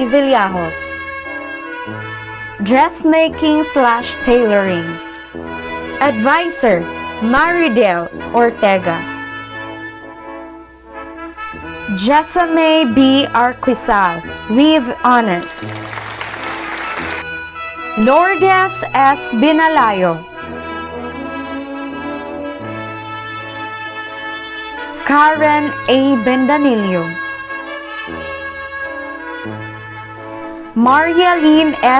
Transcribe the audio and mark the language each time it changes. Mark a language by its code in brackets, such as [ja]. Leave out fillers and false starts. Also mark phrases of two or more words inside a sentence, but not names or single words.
[en] Villajos, Dressmaking/Tailoring, Advisor, Maridel Ortega, Jessame B. Arquizal with honors, Lourdes S. Binalayo, Karen A. Bendanillo, Marialine S.